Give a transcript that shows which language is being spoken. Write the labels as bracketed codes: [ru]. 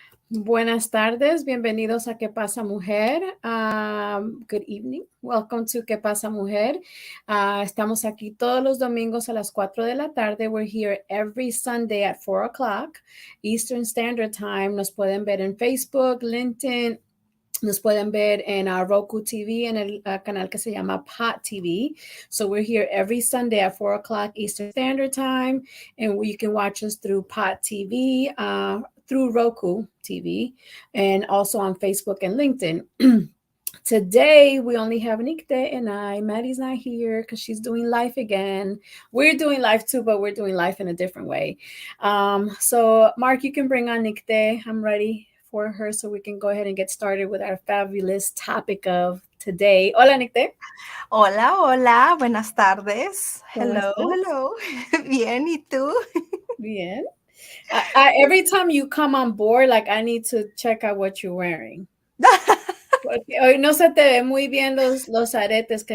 [es] Buenas tardes, bienvenidos a ¿Qué pasa, Mujer? [en] Good evening. Welcome to [es] ¿Qué pasa, Mujer? Estamos aquí todos los domingos a las 4 de la tarde. [en] We're here every Sunday at 4 o'clock Eastern Standard Time. [es] Nos pueden ver en Facebook, LinkedIn. Nos pueden ver en Roku TV, en el canal que se llama Pot TV. [en] So we're here every Sunday at 4 o'clock Eastern Standard Time, and you can watch us through Pot TV, through Roku TV, and also on Facebook and LinkedIn. Today, we only have Nicte and I. Maddie's not here because she's doing life again. We're doing life too, but we're doing life in a different way. So, Mark, you can bring on Nicte. I'm ready for her so we can go ahead and get started with our fabulous topic of today. [es] Hola, Nicte. Hola, hola, buenas tardes. ¿Cómo [en] Hello, [es] estás? [en] hello. [es] Bien, ¿y tú? Bien. [en] Every time you come on board, like I need to check out what you're wearing. [es] Porque hoy no se te ve muy bien los aretes.